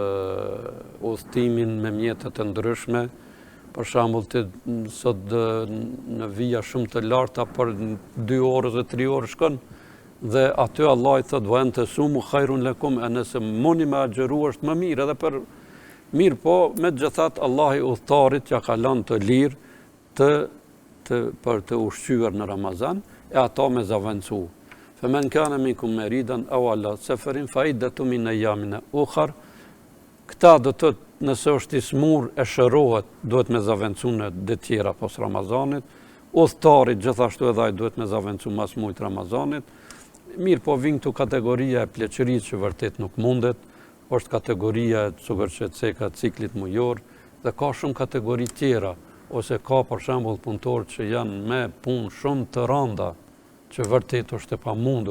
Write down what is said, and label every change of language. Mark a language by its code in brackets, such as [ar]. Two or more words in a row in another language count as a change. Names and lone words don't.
[sq] udhtimin me mjetet të ndryshme, për shembull sot në vija shumë të larta për 2 orë dhe 3 orë shkon dhe aty Allah i thot [ar] وأن تصوموا خير لكم, [sq] nëse mundi me agjeru është më mirë edhe për mirë, po megjithatë Allah i udhtarit ja ka lënë të lirë për të ushqyer në Ramazan e ato me zaventsu. [ar] فمن كان منكم مريضا أو على سفر فعدة من أيام أخر. [sq] Këta do të nëse është i smur e shërohet, duhet me zaventsu në ditë tjera pas Ramazanit. Udhtarit gjithashtu edhe ai duhet me zaventsu mas mujt Ramazanit. Mirë, po vjen këtu kategoria e pleqërisë që vërtet nuk mundet, është kategoria sikur që ceka ciklit mujor dhe ka shumë kategori tjera, ose ka për shembull punëtorë që janë me punë shumë të rënda, që vërtet është e pamundur.